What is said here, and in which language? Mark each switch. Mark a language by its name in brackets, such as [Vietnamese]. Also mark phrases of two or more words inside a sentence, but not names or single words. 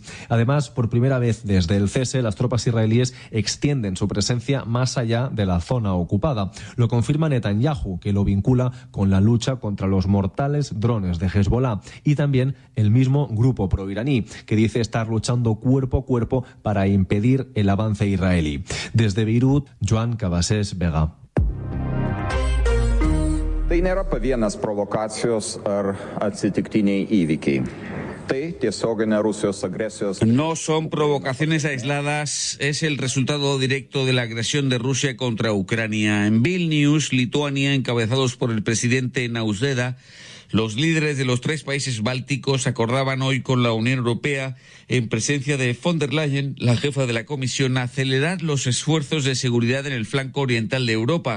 [Spanish] Además, por primera vez desde el cese, las tropas israelíes extienden su presencia más allá de la zona ocupada. Lo confirma Netanyahu, que lo vincula con la lucha contra los mortales drones de Hezbollah, y también el mismo grupo proiraní, que dice estar luchando cuerpo a cuerpo para impedir el avance israelí. Desde Beirut, Joan Cabasés Vega. [Lithuanian] Tai nėra pavienas provokacijos ar atsitiktiniai įvykiai. Tai tiesioginė Rusijos agresijos. [Spanish] No son provocaciones aisladas, es el resultado directo de la agresión de Rusia contra Ucrania. En Vilnius, Lituania, encabezados por el presidente Nausėda, los líderes de los 3 países bálticos acordaban hoy con la Unión Europea, en presencia de von der Leyen, la jefa de la Comisión, acelerar los esfuerzos de seguridad en el flanco oriental de Europa.